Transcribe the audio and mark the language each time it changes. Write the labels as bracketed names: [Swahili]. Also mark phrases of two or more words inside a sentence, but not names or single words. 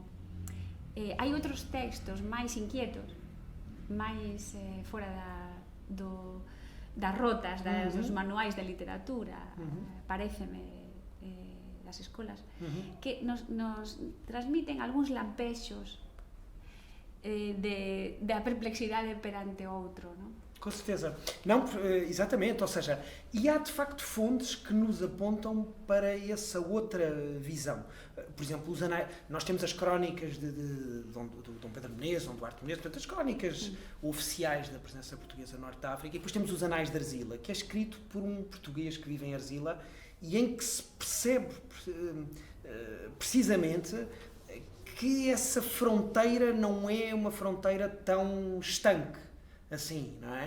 [Galician] Hai outros textos máis inquietos, máis fora das rotas, dos manuais de literatura, paréceme, das escolas, que nos transmiten algúns lampexos da perplexidade perante o outro, não? [Portuguese] Com certeza. Não, exatamente, ou seja, e há de facto fontes que nos apontam para essa outra visão. Por exemplo, nós temos as crónicas de Dom Pedro Menezes, Dom Duarte Menezes, portanto, as crónicas oficiais da presença portuguesa no Norte de África, e depois temos os Anais de Arzila, que é escrito por um português que vive em Arzila, e em que se percebe precisamente que essa fronteira não é uma fronteira tão estanque assim, não é?